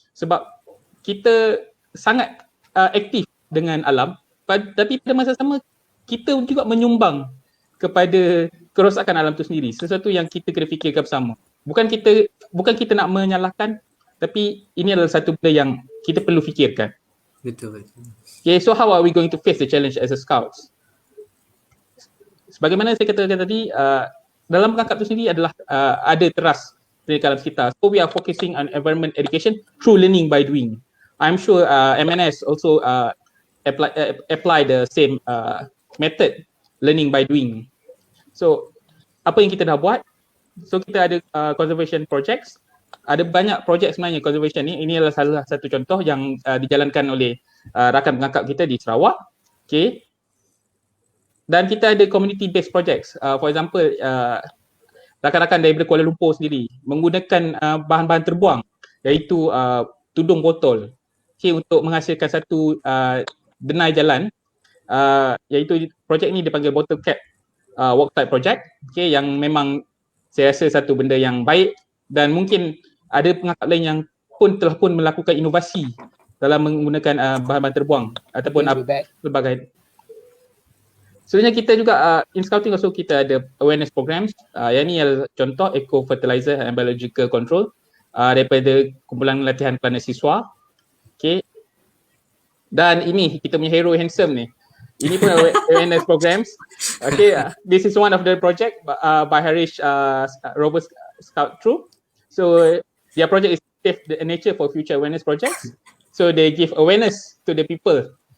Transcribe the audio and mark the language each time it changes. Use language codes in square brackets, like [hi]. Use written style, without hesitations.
[ms] Sebab kita sangat aktif dengan alam, tapi pada masa sama kita juga menyumbang kepada kerosakan alam itu sendiri. Sesuatu yang kita kena fikirkan bersama. Bukan kita nak menyalahkan, tapi ini adalah satu benda yang kita perlu fikirkan. Betul. [en] Okay, so how are we going to face the challenge as a scouts? [ms] Sebagaimana saya katakan tadi, dalam Pengakap itu sendiri adalah ada teras pendidikan alam sekitar. [en] So we are focusing on environment education through learning by doing. I'm sure MNS also apply the same method, learning by doing. [ms] So apa yang kita dah buat? So kita ada conservation projects. Ada banyak projek sebenarnya conservation ni. Ini adalah salah satu contoh yang dijalankan oleh rakan Pengakap kita di Sarawak. Okay. Dan kita ada community based projects. For example, rakan-rakan daripada Kuala Lumpur sendiri menggunakan bahan-bahan terbuang, iaitu tudung botol, okay, untuk menghasilkan satu denai jalan, iaitu projek ni dipanggil [en] bottle cap walk type project, [ms] okay, yang memang saya rasa satu benda yang baik, dan mungkin ada Pengakap lain yang telah melakukan inovasi dalam menggunakan bahan-bahan terbuang ataupun pelbagai. Sebenarnya kita juga [en] in scouting also [ms] kita ada awareness programs. Yang ni adalah contoh [en] eco fertilizer and biological control. [ms] daripada kumpulan latihan planet siswa. Okay. Dan ini kita punya hero handsome ni. Ini pun awareness programs. [en] Okay, this is one of the project by Hariesh Rovers Scout Troop. So their project is Save the Nature for Future Awareness Projects. So they give awareness to the people.